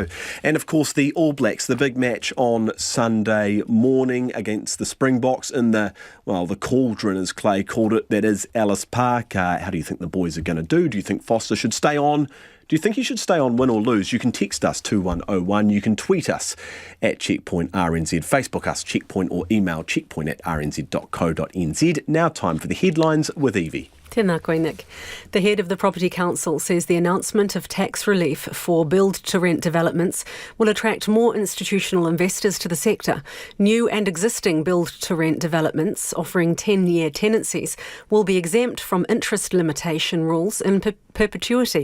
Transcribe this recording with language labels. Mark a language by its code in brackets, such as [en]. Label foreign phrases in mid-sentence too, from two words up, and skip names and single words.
[en] And of course the All Blacks, the big match on Sunday morning against the Springboks in the cauldron, as Clay called it, that is Ellis Park. How do you think the boys are going to do? Do you think Foster should stay on? Do you think he should stay on, win or lose? You can text us 2101. You can tweet us at Checkpoint RNZ, Facebook us Checkpoint, or email checkpoint@rnz.co.nz. Now time for the headlines with Evie. [mi] Tēnā koe, Nick. [en] The head of the Property Council says the announcement of tax relief for build-to-rent developments will attract more institutional investors to the sector. New and existing build-to-rent developments offering 10-year tenancies will be exempt from interest limitation rules in perpetuity.